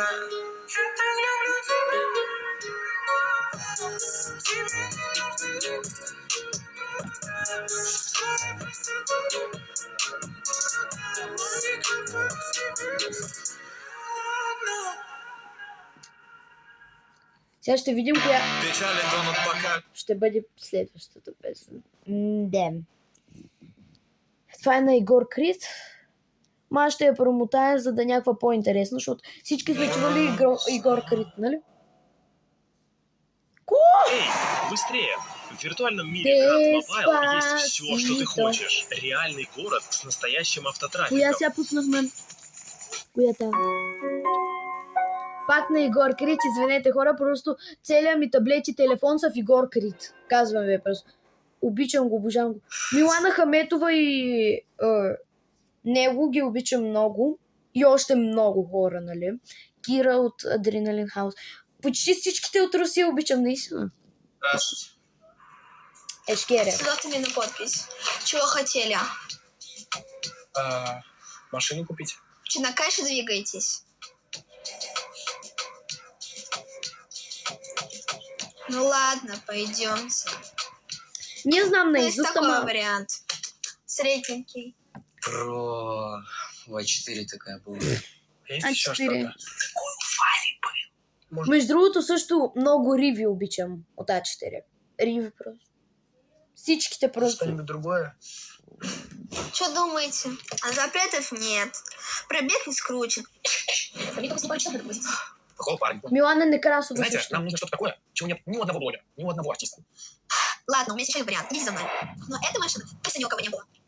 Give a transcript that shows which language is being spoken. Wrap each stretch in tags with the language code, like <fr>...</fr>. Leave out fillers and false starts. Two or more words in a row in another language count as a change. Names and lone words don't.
<ru>Я так люблю тебя, мама. Тебе не нужны своей простотой убила они капают с небес. Ладно.</ru> <bg>Сега ще видим коя</bg> <ru>Печали тонут пока.</ru> <bg>ще бъде следващата песен. Да. Това е на Егор Крид. Ма ще я промотая, за да е някаква по-интересна, защото всички сме чували Егор Крид, нали?</bg> <ru>Эй, быстрее! В виртуальном мире Grand Mobile есть все, что ты хочешь. Реальный город с настоящим</ru> <bg>Коя</bg> <ru>автотрафиком.</ru> <bg>сега пуснахме? Коята? Пак на Егор Крид, извинете хора, просто целият ми таблет и телефон са в Егор Крид. Казвам ви просто. Обичам го, обожавам го. Милана Хаметова и него ги обичам много. И още много хора, нали? Кира от Адреналин Хаус. Почти всичките от Русия обичам, наистина.</bg> <ru>Здравствуйте. Ешкере. Сюда мне на подпись. Чего хотели? Машину купить? Че, на кэше двигаетесь? Ну ладно, пойдемте.</ru> <bg>Не знам</bg> <ru>Ну, есть</ru> <bg>наизуст,</bg> <ru>такой</ru> <bg>ама...</bg> <ru>вариант. Средненький. Про В4 такая была. Есть А4. еще что-то?</ru> <bg>Между другото също много риви обичам от А4. Риви просто. Всичките просто.</bg> <ru>Что-нибудь другое? Что думаете? А запретов нет. Пробег не скручен. Плохого парня. Милана Некрасова Знаете,</ru> <bg>също.</bg> <ru>нам нужно что-то такое, чего нет ни у одного блогера, ни у одного артиста. Ладно, у меня есть еще вариант. Идите за мной. Но эта машина, если ни у кого не было.</ru>